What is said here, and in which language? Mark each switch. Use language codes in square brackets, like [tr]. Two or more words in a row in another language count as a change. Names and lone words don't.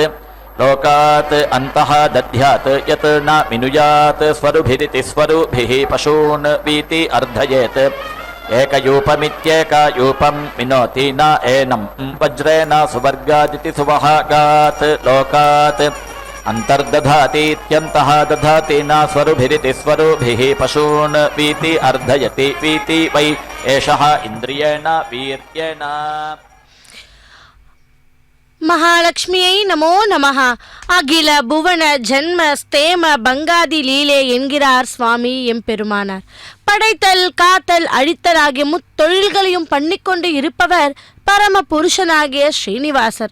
[sa] लोकात् अन्तः दध्यात् यत् न मिनुयात् स्वरुभिरिति स्वरुभिः पशून् वीति अर्धयेत् एकयूपमित्येकयूपं मिनोति न एनं वज्रेण सुवर्गादिति सुवहागात् लोकात् अन्तर्दधातीत्यन्तः दधाति न स्वरुभिरिति स्वरुभिः पशून् वीति अर्धयति वीति वै एषः इन्द्रियेण वीर्येण [ta] மகாலட்சுமியை [sa] नमो नमः. अखिल भुवन जन्म स्थेम भङ्गादि लीले [ta] என்கிறார் சுவாமி எம்பெருமானார். படைத்தல் காத்தல் அழித்தல் ஆகிய முத்தொழில்களையும் பண்ணிக்கொண்டு இருப்பவர் பரம புருஷனாகிய ஸ்ரீனிவாசர்.